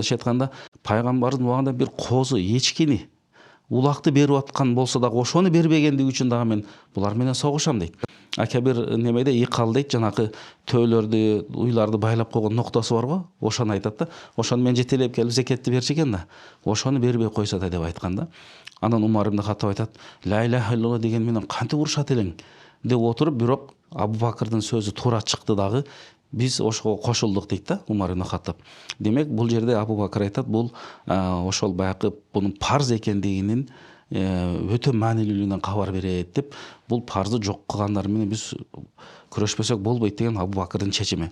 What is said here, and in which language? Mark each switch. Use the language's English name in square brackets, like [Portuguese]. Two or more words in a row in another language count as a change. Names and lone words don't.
[Kyrgyz] Мындайча айтканда, пайгамбарыбыздын убагында бир козу, эчкини, улакты берип аткан болсо дагы ошону бербегендиги үчүн дагы мен булар менен согушам дейт. Ака бир немеде икал дейт, жанакы төөлөрдү, уйларды байлап койгон ноктосу бар го, ошону айтат да. Ошону мен жетелеп келип зекетти берчү экен да. Ошону бербей койсо да деп айткан да. Анан Умар ибн Хаттаб айтат: [Arabic] "لا إله إلا الله [Kyrgyz] деген менен кантип урушат элең?" деп отуруп, бирок Абу Бакырдын сөзү туура чыкты дагы, биз ошого кошулдук дейт да Умар ибн Хаттаб. Демек бул жерде Абу Бакыр айтат, бул ошол баягы бунун парз экендигинин өтө маанилүүлүгүнөн кабар берет деп, бул парзды жок кылгандар менен биз күрөшпөсөк болбойт деген Абу Бакырдын чечими.